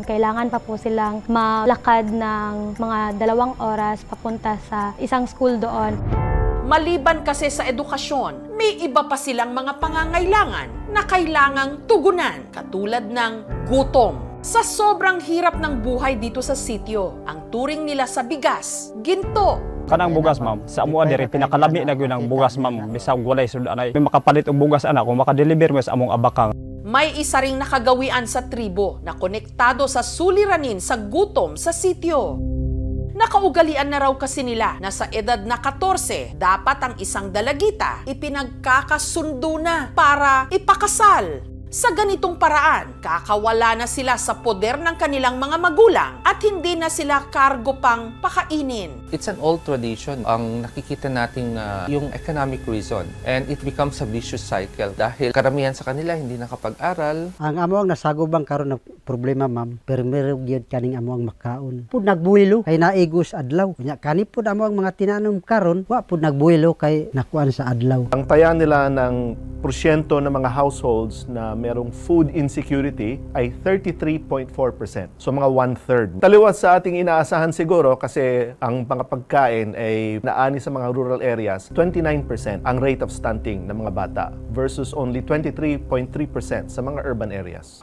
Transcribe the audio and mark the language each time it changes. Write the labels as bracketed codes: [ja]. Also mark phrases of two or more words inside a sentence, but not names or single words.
[tl] Kailangan pa po silang malakad ng mga 2 oras papunta sa isang school doon. Maliban kasi sa edukasyon, may iba pa silang mga pangangailangan na kailangang tugunan katulad ng gutom. Sa sobrang hirap ng buhay dito sa sityo, ang turing nila sa bigas, ginto. [ceb] Kanang bugas ma'am, sa amuan diri pinakalami na gyud ang bugas ma'am, bisag walay sud anay. May makapalit og bugas ana kung maka-deliver mo sa among abakang. [tl] May isa ring nakagawian sa tribo na konektado sa suliranin sa gutom sa sityo. Nakaugalian na raw kasi nila na sa edad na 14, dapat ang isang dalagita ipinagkakasundo na para ipakasal. Sa ganitong paraan, kakawala na sila sa poder ng kanilang mga magulang at hindi na sila kargo pang pakainin. [en] It's an old tradition. [tl] Ang nakikita natin yung [en] economic reason. And it becomes a vicious cycle [tl] dahil karamihan sa kanila hindi nakapag-aral. [ceb] Ang amoang nasagubang karon na problema ma'am, pero meron gyud kaning amoang makaon. Pud nagbuhilo kay naigos adlaw. Nya kani pud amoang mga tinanom karon, wa pud nagbuhilo kay nakuan sa adlaw. [tl] Ang taya nila ng porsyento ng mga households na merong food insecurity ay 33.4%. So mga 1/3. Taliwas sa ating inaasahan siguro kasi ang mga pagkain ay naani sa mga [en] rural areas, [tl] 29% ang [en] rate of stunting [tl] ng mga bata [en] versus only [tl] 23.3% sa mga [en] urban areas.